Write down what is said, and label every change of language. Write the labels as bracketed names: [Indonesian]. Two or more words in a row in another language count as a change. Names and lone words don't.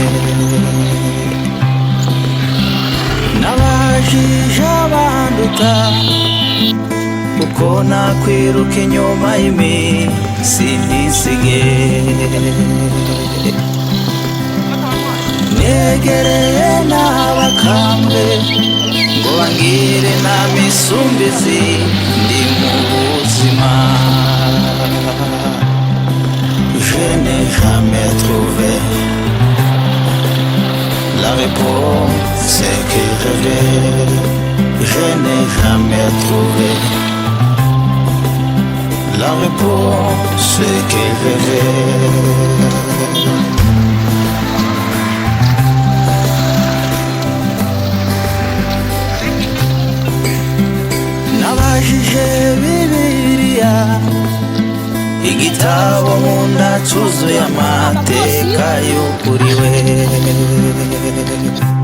[Kinyarwanda] Nabajije abanduta uko nakwiruka inyuma y'iminsi ntisige. Negereye n'abakambwe ngo bangire inama isumbizi ndi mu buzima. [French] Je n'ai jamais trouvé la réponse que je veux. Je n'ai jamais trouvé la réponse que je veux. [Kinyarwanda] Nabajije Bibiliya, igitabo nkunda cyuzuye amateka y'ukuri we.